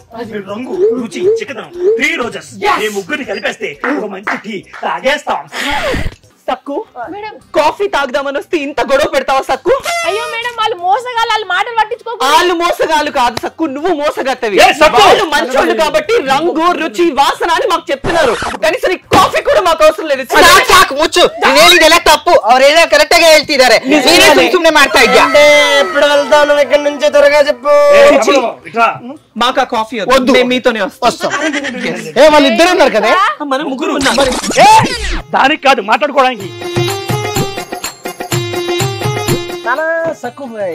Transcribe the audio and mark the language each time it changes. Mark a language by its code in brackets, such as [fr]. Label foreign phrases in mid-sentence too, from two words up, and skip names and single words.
[te] మీరు రంగు, రుచి, చిక్కదనం, 3 రోజెస్ ఈ ముగ్గురిని కలిపేస్తే ఒక మంచి టీ తాగేస్తాం. సక్కు కాఫీ తాగుదామని వస్తే ఇంత గొడవ పెడతావా సక్కు? అయ్యో మేడం వాళ్ళు మోసగాళ్ళు, వాళ్ళ మాటలు పట్టించుకోకు. వాళ్ళు మోసగాళ్ళు కాదు సక్కు, నువ్వు మోసగత్తవి. వాళ్ళు మంచోళ్ళు కాబట్టి రంగు రుచి వాసన అని మాకు చెప్తున్నారు. కనీసం కాఫీ కూడా మాకు అవసరం లేదు. [kn] ಮುಚ್ಚು ನೀನ್ ಹೇಳಿದೆಲ್ಲ ತಪ್ಪು. ಅವ್ರೇನೋ ಕರೆಕ್ಟ್ ಆಗಿ ಹೇಳ್ತಿದ್ದಾರೆ, ನೀನೇ ಸುಮ್ನೆ ಮಾಡ್ತಾ ಇದ್ಯಾ. [te] ఎప్పుడు వెళ్తావు నువ్వు ఇక్కడ నుంచి? త్వరగా చెప్పు. మాకు ఆ కాఫీ వద్దు, మేము మీతోనే వస్తాం. వాళ్ళిద్దరు ఉన్నారు కదా, మనం ముగ్గురు ఉన్నాం. దానికి కాదు మాట్లాడుకోవడానికి. సక్కు బాయ్